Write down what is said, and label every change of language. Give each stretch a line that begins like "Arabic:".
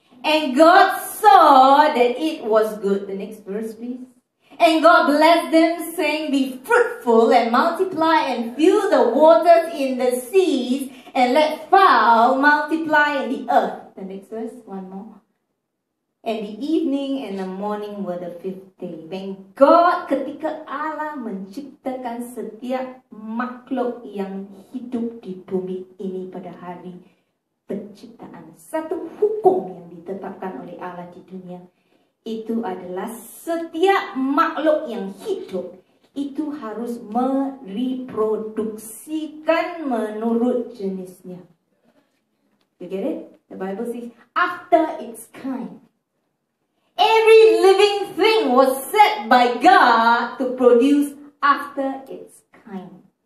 English: And God saw that it was good. The next verse, please. And God blessed them, saying, be fruitful and multiply and fill the waters in the seas, and let fowl multiply in the earth. The next verse, one more. And the evening and the morning were the fifth day. When God,
Indonesian: ketika Allah menciptakan setiap makhluk yang hidup di bumi ini pada hari penciptaan, satu hukum yang ditetapkan oleh Allah di dunia, itu adalah setiap makhluk yang hidup itu harus mereproduksikan menurut jenisnya.
English: You get it? The Bible says, after its kind. Every living thing was set by God to produce after its kind.